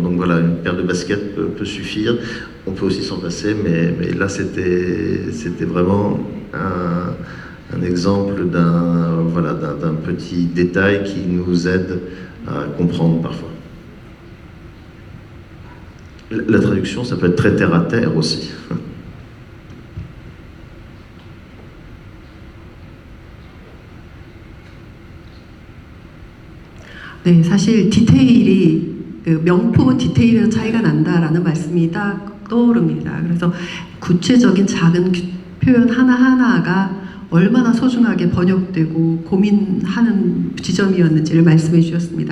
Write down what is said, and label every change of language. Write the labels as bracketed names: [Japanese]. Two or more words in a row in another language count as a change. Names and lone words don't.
[French] Donc voilà, une paire de baskets peut suffire. On peut aussi s'en passer, mais là c'était vraiment un exemple d'un petit détail qui nous aide à comprendre parfois. La traduction, ça peut être très terre à terre aussi. [Korean] 네, 사실 디테일이 명품은 디테일에서 차이가 난다라는 말씀이 딱 떠오릅니다. 그래서 구체적인 작은 표현 하나하나가 얼마나 소중하게 번역되고 고민하는 지점이었는지를 말씀해 주셨습니다.